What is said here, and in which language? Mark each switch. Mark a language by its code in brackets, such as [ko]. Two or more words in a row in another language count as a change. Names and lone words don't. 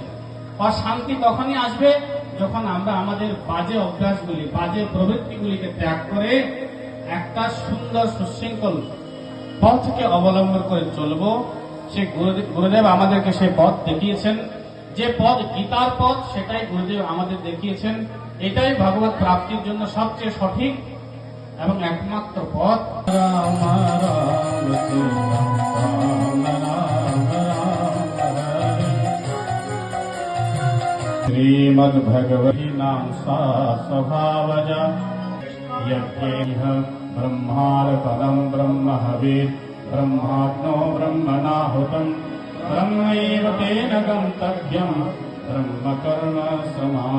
[bn] আর শান্তি তখনই আসবে যখন আমরা আমাদের বাজে অভ্যাসগুলি, বাজে প্রবৃত্তিগুলিকে ত্যাগ করে একটা সুন্দর সুশৃঙ্খল পথকে অবলম্বন করে চলবো। সে গুরুদেব আমাদেরকে সেই পথ দেখিয়েছেন, যে পথ গীতার পথ, সেটাই গুরুদেব আমাদের দেখিয়েছেন। এটাই ভগবত প্রাপ্তির জন্য সবচেয়ে সঠিক এবং একমাত্র পথ। [sa] श्रीमद्भगवती नाम सा स्वभावजा यज्ञेह ब्रह्मार्पणं ब्रह्म हविः ब्रह्माग्नो ब्रह्मणाहुतं ब्रह्मैव तेन गन्तव्यं ब्रह्म कर्म समाधिना।